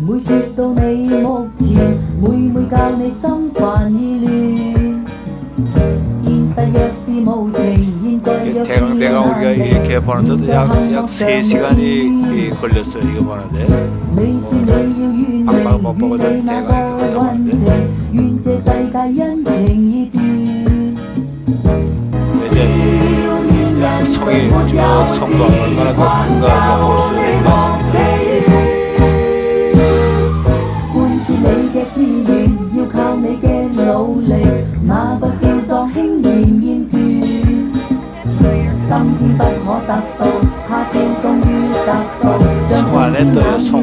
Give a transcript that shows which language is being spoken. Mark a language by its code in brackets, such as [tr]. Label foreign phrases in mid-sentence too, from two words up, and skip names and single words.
[yue] 直到你目前，每每教你心煩意亂。現實若是無情，現在若是 [ko] 대강대강 우리가 이렇게 보는데도 약 3시간이 걸렸어요. 이거 보는데. [yue] 你說你要完 [ko] 방방 못 [yue] 美， [ko] 보고도 [yue] 願那 [ko] 대강 [yue] 個 [ko] 이렇게 [yue] 運 [ko] 걷어보는데. [yue] 程，願這世界因情已斷。 [ko] 이제 성이 저 성도 얼마나 큰가 볼 수가 있습니다. [yue] 貫徹你嘅志願，要靠你嘅努力，那個少壯輕言厭倦。今天不可得到，他朝終於得到，像 [ko] 성 안에 또요 [yue] 風 [ko] 성.